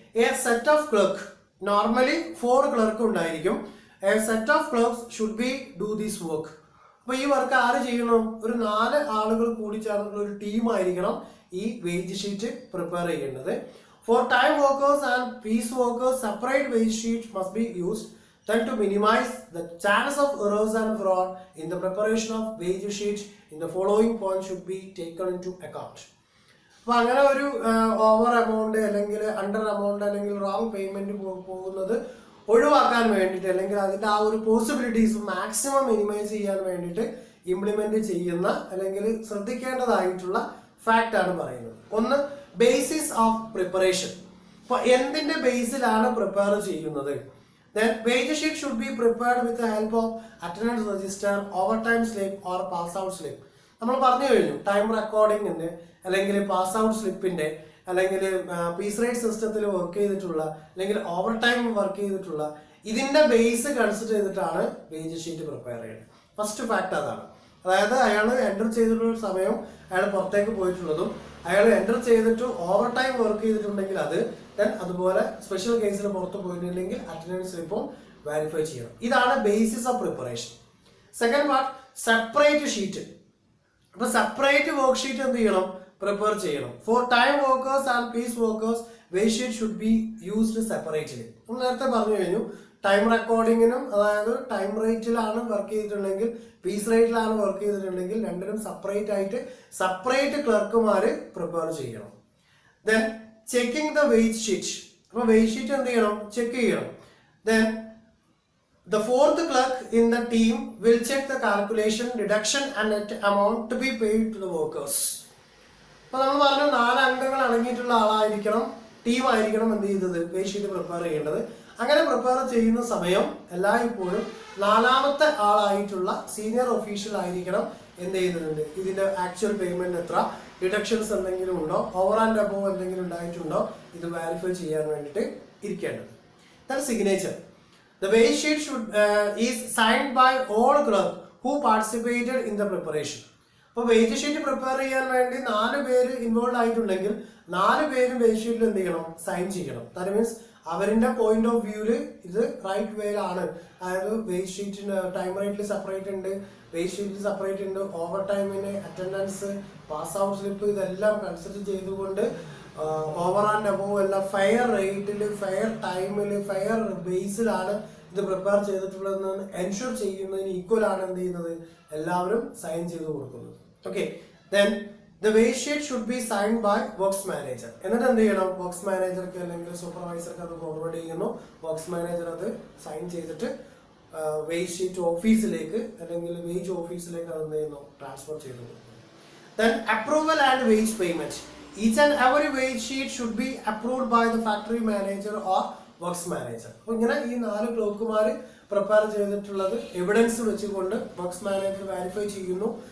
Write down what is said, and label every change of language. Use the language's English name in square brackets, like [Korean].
[English] a set of clerk, [Malayalam] normally 4 clerk ഉണ്ടായിരിക്കും. [English] A set of clerks should be do this work. [Malayalam] അപ്പൊ ഈ work ആര് ചെയ്യണം, ഒരു 4 ആളുകൾ കൂടി ചേർന്നിട്ടുള്ള ഒരു ടീം ആയിരിക്കണം ഈ വേജ് ഷീറ്റ് പ്രിപ്പയർ ചെയ്യേണ്ടത്. [English] For time workers and piece workers separate wage sheet must be used. Then to minimize the chance of errors and fraud in the preparation of wage sheet, in the following points should be taken into account. [Malayalam] അപ്പൊ അങ്ങനെ ഒരു over amount അല്ലെങ്കിൽ under amount അല്ലെങ്കിൽ wrong payment പോകുന്നത് ഒഴിവാക്കാൻ വേണ്ടിയിട്ട് അല്ലെങ്കിൽ അതിന്റെ ആ ഒരു പോസിബിലിറ്റീസ് മാക്സിമം മിനിമൈസ് ചെയ്യാൻ വേണ്ടിയിട്ട് ഇംപ്ലിമെന്റ് ചെയ്യുന്ന അല്ലെങ്കിൽ ശ്രദ്ധിക്കേണ്ടതായിട്ടുള്ള ഫാക്ട് ആണ് പറയുന്നത്. ഒന്ന്, [English] Basis of preparation. [Malayalam] അപ്പൊ എന്തിന്റെ ബേസിലാണ് പ്രിപ്പയർ ചെയ്യുന്നത്? [English] Then wage sheet should be prepared with the help of attendance register, overtime slip or pass out slip. [Malayalam] നമ്മൾ പറഞ്ഞു കഴിഞ്ഞു ടൈം റെക്കോർഡിംഗിന്റെ അല്ലെങ്കിൽ പാസ് ഔട്ട് സ്ലിപ്പിന്റെ അല്ലെങ്കിൽ പീസ് റേറ്റ് സിസ്റ്റത്തിൽ വർക്ക് ചെയ്തിട്ടുള്ള അല്ലെങ്കിൽ ഓവർ ടൈം വർക്ക് ചെയ്തിട്ടുള്ള ഇതിന്റെ ബേസ് കൺസിഡർ ചെയ്തിട്ടാണ് വേജ് ഷീറ്റ് പ്രിപ്പയർ ചെയ്യുന്നത്. ഫസ്റ്റ് ഫാക്ട് അതാണ്. അതായത് അയാൾ എൻ്റർ ചെയ്തിട്ടുള്ള സമയം, അയാൾ പുറത്തേക്ക് പോയിട്ടുള്ളതും, അയാൾ എൻ്റർ ചെയ്തിട്ട് ഓവർ ടൈം വർക്ക് ചെയ്തിട്ടുണ്ടെങ്കിൽ അത്, ദെൻ അതുപോലെ സ്പെഷ്യൽ കേസിൽ പുറത്ത് പോയിട്ടുണ്ടെങ്കിൽ അറ്റൻഡൻസ് സ്ലിപ്പും വെരിഫൈ ചെയ്യണം. ഇതാണ് [English] Basis of preparation. [Malayalam] Second part, separate sheet. അപ്പൊ സെപ്പറേറ്റ് വർക്ക് ഷീറ്റ് എന്ത് ചെയ്യണം, പ്രിപ്പയർ ചെയ്യണം. [English] For time workers and piece workers wage sheet should be used separately. [Malayalam] നമ്മൾ നേരത്തെ പറഞ്ഞു കഴിഞ്ഞു, ടൈം റെക്കോർഡിങ്ങിനും അതായത് ടൈം റേറ്റിലാണ് വർക്ക് ചെയ്തിട്ടുണ്ടെങ്കിൽ പീസ് റേറ്റിലാണ് വർക്ക് ചെയ്തിട്ടുണ്ടെങ്കിൽ രണ്ടിനും സെപ്പറേറ്റ് ആയിട്ട് സെപ്പറേറ്റ് ക്ലർക്കുമാര് പ്രിപ്പയർ ചെയ്യണം. Then [English] Checking the wage sheet. [Malayalam] അപ്പൊ വേജ് ഷീറ്റ് എന്ത് ചെയ്യണം, ചെക്ക് ചെയ്യണം. [English] Then the fourth clerk in the team will check the calculation, deduction and net amount to be paid to the workers. [Malayalam] അപ്പൊ നമ്മൾ പറഞ്ഞു 4 അംഗങ്ങൾ അടങ്ങിയിട്ടുള്ള ആളായിരിക്കണം, ടീം ആയിരിക്കണം എന്ത് ചെയ്തത്, വേജ് ഷീറ്റ് പ്രിപ്പയർ ചെയ്യേണ്ടത്. അങ്ങനെ പ്രിപ്പയർ ചെയ്യുന്ന സമയം എല്ലായ്പ്പോഴും 4ാമത്തെ ആളായിട്ടുള്ള സീനിയർ ഒഫീഷ്യൽ ആയിരിക്കണം എന്ത് ചെയ്യുന്നുണ്ട്, ഇതിന്റെ ആക്ച്വൽ പേയ്മെന്റ് എത്ര, ഡിഡക്ഷൻസ് എന്തെങ്കിലും ഉണ്ടോ, ഓവർ ആൻഡ് അബോവ് എന്തെങ്കിലും ഉണ്ടായിട്ടുണ്ടോ, ഇത് വെരിഫൈ ചെയ്യാൻ വേണ്ടിയിട്ട് ഇരിക്കേണ്ടത്. [English] That signature. The wage sheet is signed by all clerks who participated in the preparation. [Malayalam] അപ്പോൾ വേജ് ഷീറ്റ് പ്രിപ്പയർ ചെയ്യാൻ വേണ്ടി 4 പേര് ഇൻവോൾവ് ആയിട്ടുണ്ടെങ്കിൽ 4 പേരും വേജ് ഷീറ്റിൽ എന്ത് ചെയ്യണം, സൈൻ ചെയ്യണം. ദാറ്റ് മീൻസ് അവരുടെ പോയിന്റ് ഓഫ് വ്യൂല് ഇത് റൈറ്റ് വേയിലാണ്. അതായത് വേജ് ഷീറ്റിന് ടൈം റേറ്റിൽ സെപ്പറേറ്റ് ഉണ്ട്, വേജ് ഷീറ്റിൽ സെപ്പറേറ്റ് ഉണ്ട്, ഓവർ ടൈമിന് അറ്റൻഡൻസ്, പാസ് ഔട്ട് സ്ലിപ്പ് ഇതെല്ലാം കൺസിഡർ ചെയ്തുകൊണ്ട് ഓവർ ആൻഡ് അബോവ് എല്ലാം ഫെയർ റേറ്റിൽ, ഫെയർ ടൈമിൽ, ഫെയർ ബേസിലാണ് ഇത് പ്രിപ്പയർ ചെയ്തിട്ടുള്ളതെന്ന് എൻഷുർ ചെയ്യുന്നതിന് ഈക്വൽ ആണ് എന്ത് ചെയ്യുന്നത്, എല്ലാവരും സൈൻ ചെയ്ത് കൊടുക്കുന്നത്. [English] Okay, then the wage sheet should be sign by works manager. [Malayalam] എന്നിട്ട് എന്ത് ചെയ്യണം, വർക്ക്സ് മാനേജർക്ക് അല്ലെങ്കിൽ സൂപ്പർവൈസർക്ക് അത് ഫോർവേഡ് ചെയ്യുന്നു. വർക്ക്സ് മാനേജർ അത് സൈൻ ചെയ്തിട്ട് വേജ് ഷീറ്റ് ഓഫീസിലേക്ക് അല്ലെങ്കിൽ വേജ് ഓഫീസിലേക്ക് അത് എന്ത് ചെയ്യുന്നു, ട്രാൻസ്ഫർ ചെയ്തു കൊടുക്കുന്നു. [English] Then approval and wage payment. Each and every wage sheet should be approved by the factory manager or works manager. [Malayalam] അപ്പോൾ ഇങ്ങനെ ഈ 4 ക്ലോക്കുമാർ പ്രിപ്പയർ ചെയ്തിട്ടുള്ളത് എവിഡൻസ് വെച്ചുകൊണ്ട് വർക്ക്സ് മാനേജർ വെരിഫൈ ചെയ്യുന്നു.